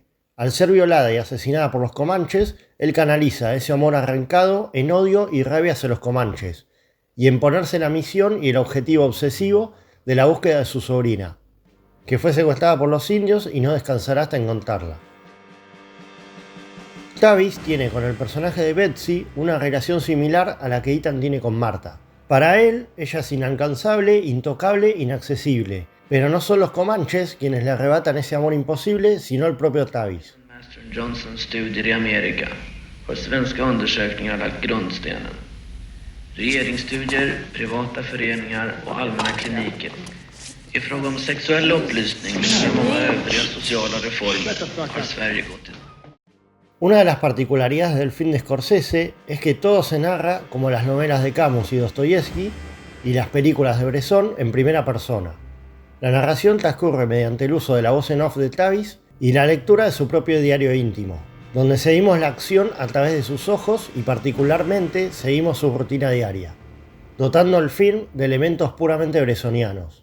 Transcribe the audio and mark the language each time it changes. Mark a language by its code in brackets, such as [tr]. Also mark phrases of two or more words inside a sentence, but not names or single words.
[es] Al ser violada y asesinada por los comanches, él canaliza ese amor arrancado en odio y rabia hacia los comanches, y en ponerse la misión y el objetivo obsesivo de la búsqueda de su sobrina, que fue secuestrada por los indios y no descansará hasta encontrarla. Tavis tiene con el personaje de Betsy una relación similar a la que Ethan tiene con Marta. Para él, ella es inalcanzable, intocable, inaccesible. Pero no son los comanches quienes le arrebatan ese amor imposible, sino el propio Tavis. [sv] Master Johnsons studier i Amerika har svenska undersökningar lagt grundstenen. Regeringsstudier, privata föreningar och allmänna kliniker. I fråga om sexuell upplysning och många övriga sociala reformer har Sverige gått i. [es] Una de las particularidades del film de Scorsese es que todo se narra como las novelas de Camus y Dostoyevsky y las películas de Bresson en primera persona. La narración transcurre mediante el uso de la voz en off de Tavis y la lectura de su propio diario íntimo, donde seguimos la acción a través de sus ojos y particularmente seguimos su rutina diaria, dotando el film de elementos puramente bressonianos.